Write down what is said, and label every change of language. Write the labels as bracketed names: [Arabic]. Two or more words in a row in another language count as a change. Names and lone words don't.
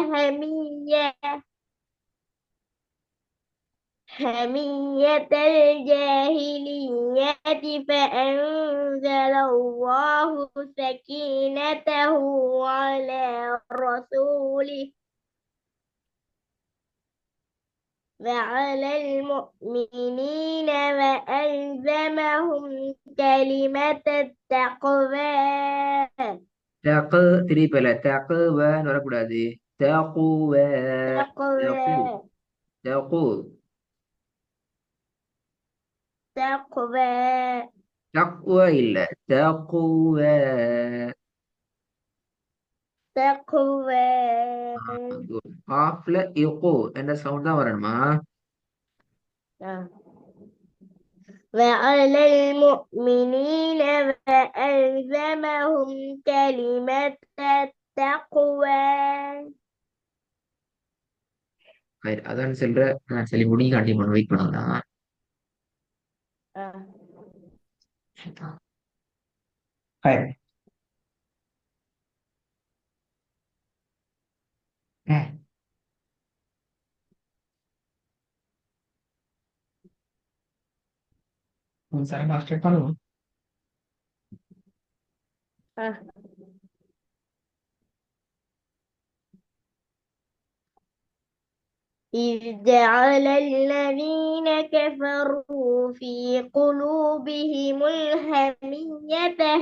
[Arabic] حمية الجاهلية فأنزل الله سكينته على رسوله وعلى المؤمنين وألزمهم كلمة التقوى. [Tamil] தகு திருப்பல தகுவன்னு வரக்கூடாது. தகுவ தகு [Arabic] تقوى தகு تقوى [Tamil] தக்குவ இல்ல தகுவ. [Arabic] تقوى. [Tamil] ஆஃப்ல இகு என்ற சவுண்ட் தான் வரணுமா? [Arabic] وعلى المؤمنين وألزمهم كلمة التقوى. [Tamil] அதான் சொல்ற. நான் சொல்லி முடிஞ்சு காட்டி பண்ண வெயிட் பண்ணலாம். ஹாய். சரி நான் ஸ்டார்ட் பண்ணுவோம். [Arabic] إذ جعل الذين كفروا في قلوبهم الحمية